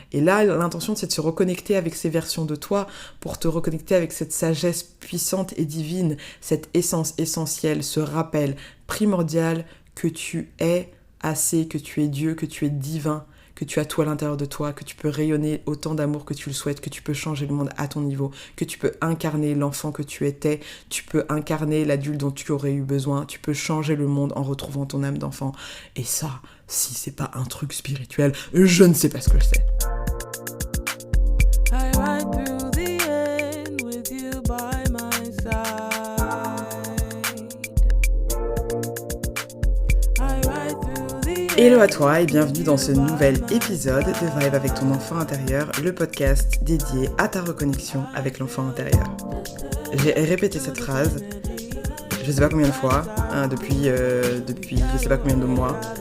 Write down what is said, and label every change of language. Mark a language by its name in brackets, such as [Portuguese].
[French] Et là, l'intention, c'est de se reconnecter avec ces versions de toi pour te reconnecter avec cette sagesse puissante et divine, cette essence essentielle, ce rappel primordial que tu es assez, que tu es Dieu, que tu es divin, que tu as tout à l'intérieur de toi, que tu peux rayonner autant d'amour que tu le souhaites, que tu peux changer le monde à ton niveau, que tu peux incarner l'enfant que tu étais, tu peux incarner l'adulte dont tu aurais eu besoin, tu peux changer le monde en retrouvant ton âme d'enfant. Et ça, si c'est pas un truc spirituel, je ne sais pas ce que c'est. [English] I ride through the end with you by my side. I ride through the end. [French] Hello à toi et bienvenue dans ce nouvel épisode de Vibe avec ton enfant intérieur, le podcast dédié à ta reconnexion avec l'enfant intérieur. J'ai répété cette phrase, je sais pas combien de fois, depuis je sais pas combien de mois.